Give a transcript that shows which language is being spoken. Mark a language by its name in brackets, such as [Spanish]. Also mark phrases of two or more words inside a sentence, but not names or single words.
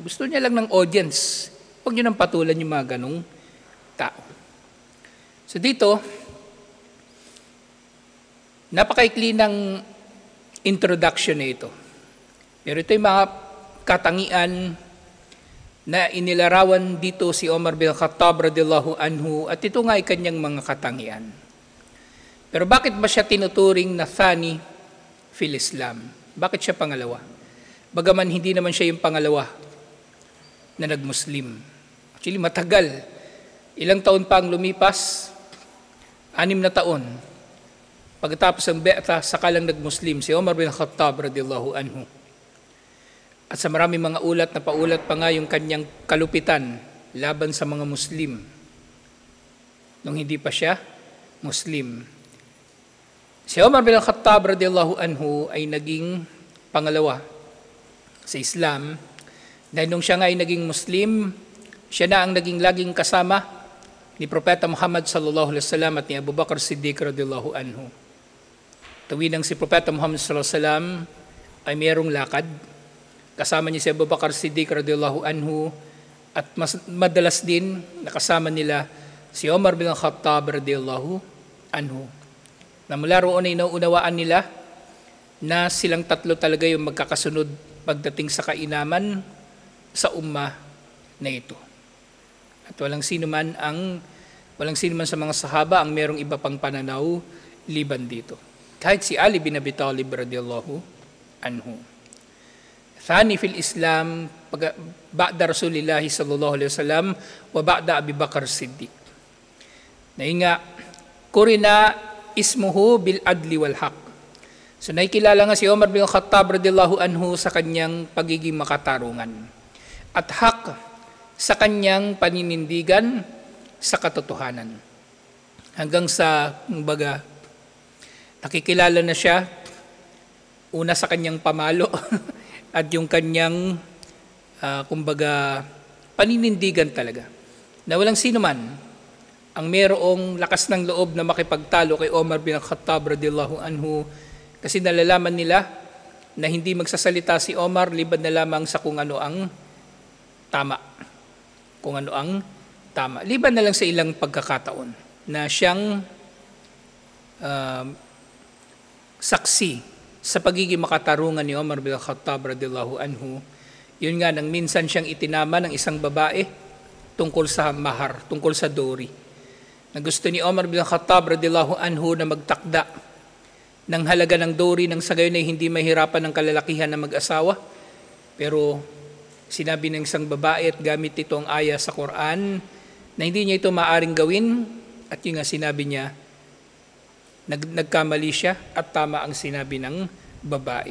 [Filipino] Gusto niya lang ng audience. Huwag niyo nang patulan yung mga ganong tao. So dito, napakaikli ng introduction na ito. Pero ito yung mga katangian na inilarawan dito si Omar bin Khattab [Arabic] رضي الله عنه, [Filipino] at ito nga ay kanyang mga katangian. Pero bakit ba siya tinuturing na [Arabic] ثاني في الإسلام? [Filipino] Bakit siya pangalawa? Bagaman hindi naman siya yung pangalawa na nag-Muslim. Actually, matagal. Ilang taon pa ang lumipas? 6 na taon. Pagkatapos ng Be'ta, saka lang nag-Muslim si Omar bin Khattab [Arabic] رضي الله عنه. [Filipino] At sa maraming mga ulat na paulat pa nga yung kanyang kalupitan laban sa mga Muslim nung hindi pa siya Muslim. Si Omar bin Khattab [Arabic] رضي الله عنه [Filipino] ay naging pangalawa sa Islam dahil nung siya nga ay naging Muslim, siya na ang naging laging kasama ni Propeta Muhammad [Arabic] صلى الله عليه وسلم [Filipino] at ni Abu Bakr Siddiq [Arabic] رضي الله عنه. [Filipino] Tuwing si Propeta Muhammad [Arabic] صلى الله عليه وسلم [Filipino] ay mayroong lakad, kasama niya si Abu Bakr Siddiq [Arabic] رضي الله عنه, [Filipino] at madalas din nakasama nila si Omar bin Khattab [Arabic] رضي الله عنه. [Filipino] Na mula roon ay nauunawaan nila na silang tatlo talaga yung magkakasunod pagdating sa kainaman sa ummah na ito. At walang sino man sa mga sahaba ang merong iba pang pananaw liban dito. Kahit si Ali bin Abi Talib [Arabic] رضي الله عنه. ثاني في الإسلام بعد رسول الله صلى الله عليه وسلم وبعد أبي بكر الصديق. وقد قرن اسمه بالعدل والحق. [Filipino] So nakikilala nga si Omar bin Khattab [Arabic] رضي الله عنه [Filipino] sa kanyang pagiging makatarungan at haq sa kanyang paninindigan sa katotohanan. Hanggang sa kumbaga nakikilala na siya una sa kanyang pamalo at yung kanyang kumbaga paninindigan talaga. Na walang sino man ang mayroong lakas ng loob na makipagtalo kay Omar bin Khattab [Arabic] رضي الله عنه, [Filipino] kasi nalalaman nila na hindi magsasalita si Omar liban na lamang sa kung ano ang tama. Kung ano ang tama. Liban na lang sa ilang pagkakataon na siyang saksi sa pagiging makatarungan ni Omar bin Khattab [Arabic] رضي الله عنه. [Filipino] Yun nga, nang minsan siyang itinama ng isang babae tungkol sa mahar, tungkol sa dowry. Na gusto ni Omar bin Khattab [Arabic] رضي الله عنه [Filipino] na magtakda ng halaga ng dowry nang sa gayon ay hindi mahirapan ng kalalakihan na mag-asawa. Pero sinabi ng isang babae at gamit ito ang aya sa Quran na hindi niya ito maaring gawin, at yun nga sinabi niya, nagkamali siya at tama ang sinabi ng babae.